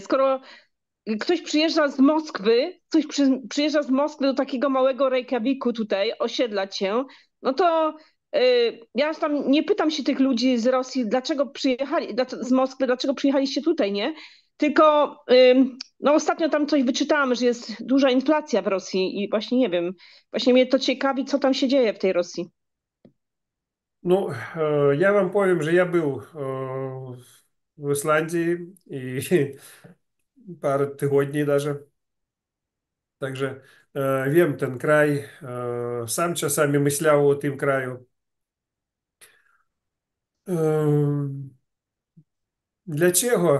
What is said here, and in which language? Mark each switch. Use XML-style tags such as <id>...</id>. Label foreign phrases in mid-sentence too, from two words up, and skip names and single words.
<pl>Skoro ktoś przyjeżdża z Moskwy, przyjeżdża z Moskwy do takiego małego Reykjaviku tutaj, osiedlać się, no to ja tam nie pytam się tych ludzi z Rosji, dlaczego przyjechali, z Moskwy, dlaczego przyjechaliście tutaj, nie? Tylko no ostatnio tam coś wyczytałam, że jest duża inflacja w Rosji i właśnie nie wiem, właśnie mnie to ciekawi, co tam się dzieje w tej Rosji.</pl> <ru>Ну, я вам</ru> <pl>powiem, że ja był w Islandii i parę tygodni даже. Także wiem ten kraj. Sam czasami myślał o tym kraju. Dlaczego?</pl>